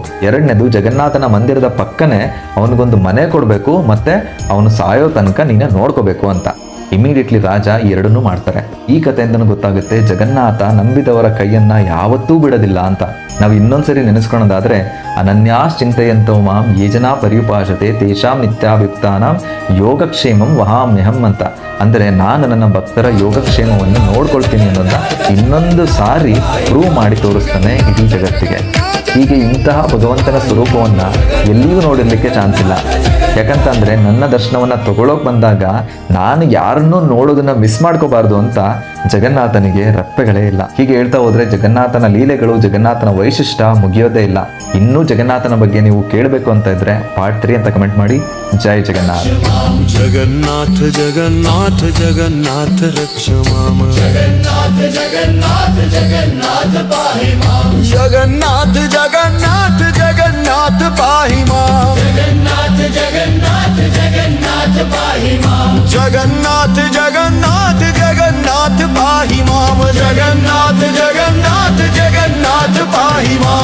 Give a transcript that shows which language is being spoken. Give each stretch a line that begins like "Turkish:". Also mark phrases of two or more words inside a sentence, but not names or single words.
Kannada: 2ನೇದು, ಜಗನ್ನಾಥನ ಮಂದಿರದ ಪಕ್ಕನೇ ಅವನಿಗೊಂದು ಮನೆ ಕೊಡಬೇಕು ಮತ್ತು ಅವನು ಸಾಯೋ ತನಕ ನೀನೇ ನೋಡ್ಕೋಬೇಕು ಅಂತ. ಇಮಿಡಿಯೇಟ್ಲಿ ರಾಜ ಈ 2ನ್ನೂ ಮಾಡ್ತಾರೆ. ಈ ಕಥೆಯಿಂದನೂ ಗೊತ್ತಾಗುತ್ತೆ ಜಗನ್ನಾಥ ನಂಬಿದವರ ಕೈಯನ್ನ ಯಾವತ್ತೂ ಬಿಡೋದಿಲ್ಲ ಅಂತ. ನಾವು ಇನ್ನೊಂದ್ಸರಿ ನೆನೆಸ್ಕೊಳ್ಳೋದಾದ್ರೆ,
Sanskrit: ಅನನ್ಯಾಶ್ಚಿಂತೆಯಂತೋ ಮಾಂ ಯೇ ಜನಾ ಪರ್ಯುಪಾಸತೆ ತೇಷಾಂ ನಿತ್ಯಾಭಿಯುಕ್ತಾನಾಂ ಯೋಗಕ್ಷೇಮಂ ವಹಾಮ್ಯಹಂ
Kannada: ಅಂತ. ಅಂದರೆ ನಾನು ನನ್ನ ಭಕ್ತರ ಯೋಗಕ್ಷೇಮವನ್ನು ನೋಡ್ಕೊಳ್ತೀನಿ ಅನ್ನೋದನ್ನ ಇನ್ನೊಂದು ಸಾರಿ ಪ್ರೂವ್ ಮಾಡಿ ತೋರಿಸ್ತಾನೆ ಇಡೀ ಜಗತ್ತಿಗೆ. ಹೀಗೆ ಇಂತಹ ಭಗವಂತನ ಸ್ವರೂಪವನ್ನು ಎಲ್ಲಿಯೂ ನೋಡಿರ್ಲಿಕ್ಕೆ ಚಾನ್ಸ್ ಇಲ್ಲ. ಯಾಕಂತಂದ್ರೆ ನನ್ನ ದರ್ಶನವನ್ನ ತಗೊಳ್ಳೋಕ್ ಬಂದಾಗ ನಾನು ಯಾರನ್ನೂ ನೋಡೋದನ್ನ ಮಿಸ್ ಮಾಡ್ಕೋಬಾರ್ದು ಅಂತ ಜಗನ್ನಾಥನಿಗೆ ರೆಪ್ಪೆಗಳೇ ಇಲ್ಲ. ಹೀಗೆ ಹೇಳ್ತಾ ಹೋದ್ರೆ ಜಗನ್ನಾಥನ ಲೀಲೆಗಳು, ಜಗನ್ನಾಥನ ವೈಶಿಷ್ಟ್ಯ ಮುಗಿಯೋದೇ ಇಲ್ಲ. ಇನ್ನೂ ಜಗನ್ನಾಥನ ಬಗ್ಗೆ ನೀವು ಕೇಳಬೇಕು ಅಂತ ಇದ್ರೆ ಪಾರ್ಟ್ 3 ಅಂತ ಕಮೆಂಟ್ ಮಾಡಿ. ಜೈ ಜಗನ್ನಾಥ್.
Sanskrit: जगन्नाथ जगन्नाथ जगन्नाथ रक्ष माम जगन्नाथ जगन्नाथ जगन्नाथ पाहि माम जगन्नाथ जगन्नाथ जगन्नाथ पाहि माम जगन्नाथ जगन्नाथ जगन्नाथ पाहि माम जगन्नाथ जगन्नाथ जगन्नाथ पाहि माम जगन्नाथ जगन्नाथ जगन्नाथ पाहि माम.